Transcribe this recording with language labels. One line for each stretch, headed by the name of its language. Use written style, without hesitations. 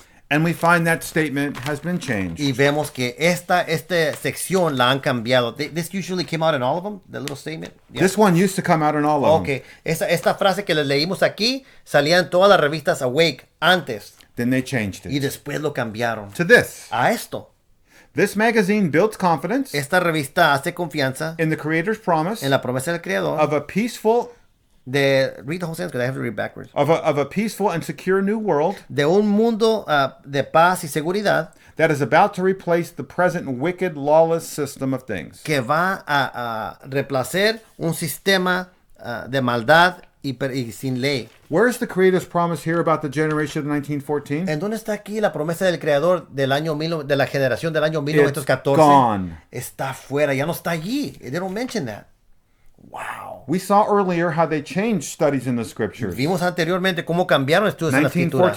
English: and we find that statement has been changed.
Spanish: y vemos que esta sección la han cambiado.
English: This usually came out in all of them, the little statement. Yeah. This one used to come out in all of them.
Spanish: Okay, esta frase que les leímos aquí salía en todas las revistas Awake antes
English: Then they changed
Spanish: y
English: it
Spanish: después lo cambiaron
English: to this.
Spanish: a esto.
English: This magazine builds confidence
Spanish: Esta revista hace confianza
English: in the Creator's promise
Spanish: en la promesa del Creador
English: of a peaceful read the whole sentence because I have to read backwards. of a peaceful and secure new world
Spanish: De un mundo de paz y seguridad
English: that is about to replace the present wicked, lawless system of things.
Spanish: que va a reemplazar un sistema de maldad y sin ley.
English: Where's the Creator's promise here about the generation of 1914?
Spanish: ¿En dónde está aquí la promesa del Creador de la generación del año
English: It's
Spanish: 1914?
English: gone.
Spanish: Está fuera, ya no está allí.
English: They don't mention that. Wow. We saw earlier how they changed studies in the scriptures.
Spanish: Vimos anteriormente cómo cambiaron estudios en las escrituras.